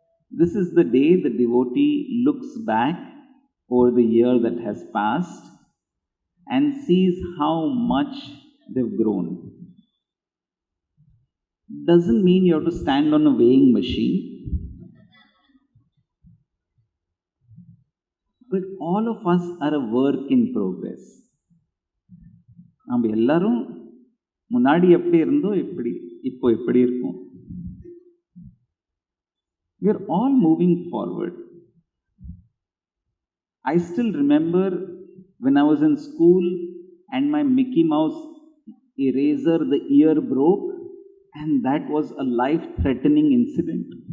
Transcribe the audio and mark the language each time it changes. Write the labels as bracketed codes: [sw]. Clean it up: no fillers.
[en] This is the day the devotee looks back over the year that has passed and sees how much they've grown. Doesn't mean you have to stand on a weighing machine. But all of us are a work in progress. [ta] நம்ம எல்லாரும் முன்னாடி எப்படி இருந்தோ இப்போ எப்படி இருக்கும். [en] We are all moving forward. I still remember when I was in school and my Mickey Mouse eraser, the ear broke, and that was a life-threatening incident.